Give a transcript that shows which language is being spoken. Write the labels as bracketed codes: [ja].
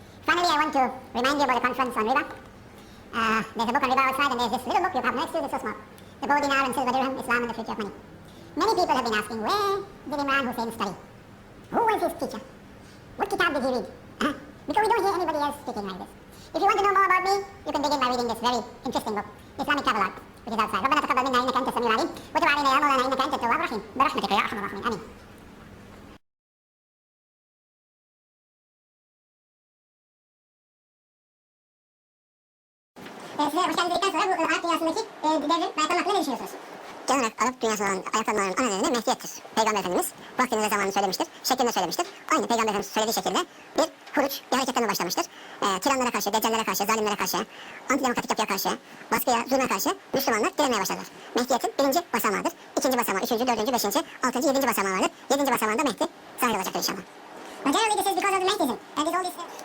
[en] Finally, I want to remind you about the conference on riba. There's a book on riba outside, and there's this little book you have next to it, it's so small. The gold dinar and silver dirham, Islam and the future of money. Many people have been asking, where did Imran Hussein study? Who was his teacher? What kitab did he read? Because we don't hear anybody else speaking like this. If you want to know more about me, you can begin by reading this very interesting book, Islamic Travelogue, which is outside. [ar] ربنا تقبل منا إنك أنت السميع العليم وتب علينا يا مولانا إنك أنت التواب الرحيم برحمتك يا أرحم الراحمين آمين. [tr] Size hoş geldiniz dedikten sonra bu Arap dünyasındaki devrim ve ayaklanma hakkında ne düşünüyorsunuz? Genel olarak Arap dünyasında olan ayaklanmaların ana nedeni Mehdiyettir. Peygamber Efendimiz vaktinde ve zamanını söylemiştir, şeklinde söylemiştir. Aynı Peygamber Efendimiz söylediği şekilde bir huruç, bir hareketlenme başlamıştır. Tiranlara karşı, deccallere karşı, zalimlere karşı, antidemokratik yapıya karşı, baskıya, zulme karşı Müslümanlar direnmeye başladılar. Mehdiyetin 1. basamağıdır, 2. basamağı, 3. 4. 5. 6. 7. basamağı vardır. 7. basamağında Mehdi zahir olacaktır inşallah. [en] Generally this is because of the Mehdism and this all this...